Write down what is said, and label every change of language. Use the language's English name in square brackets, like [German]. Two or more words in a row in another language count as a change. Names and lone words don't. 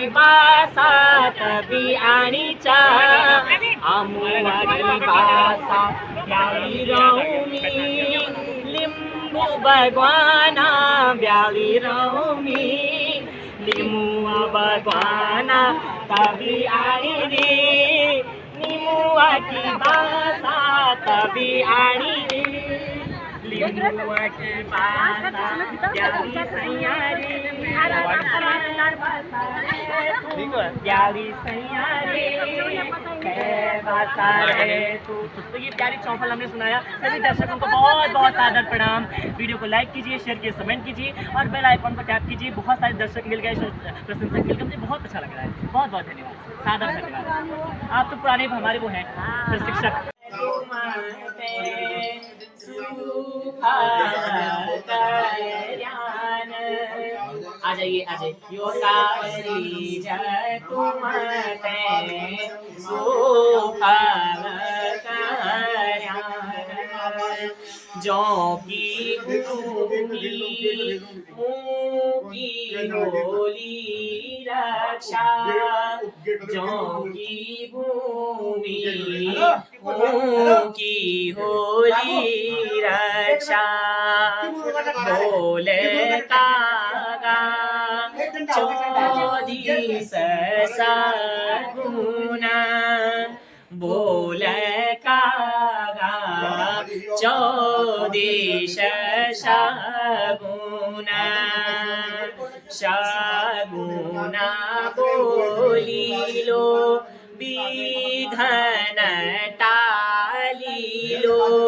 [Garhwali] बासा तभी आणीचा आमुआ की बासा ब्याली राउमी लिंबू भगवाना ब्याली राउमी लिमुआ भगवाना तभी आणी रे निमुआ की बासा तभी आणी रे लिमुआ की बासा ब्याली सैया रे ब्याली सैया रे कै बसा रे तू। [Hindi] तो ये प्यारी चौफल हमने सुनाया। सभी दर्शकों को बहुत बहुत सादर प्रणाम। वीडियो को लाइक कीजिए, शेयर कीजिए, कमेंट कीजिए और बेल आइकॉन को टैप कीजिए। बहुत सारे दर्शक मिल गए, प्रशंसक मिल गए, मुझे बहुत अच्छा लग रहा है। बहुत बहुत धन्यवाद, सादर धन्यवाद। आप तो पुराने हमारे वो हैं प्रशिक्षक। आ जाइए आ जाइए। [Garhwali] यो कावरी जय तुम ते सुफल करयान जो की भूमि की होली रक्षा जो की भूमि की होली रक्षा बोले कागा चौदीस सगुना बोले कागा चौदीस सगुना सगुना बोली लो विघ्न टाली लो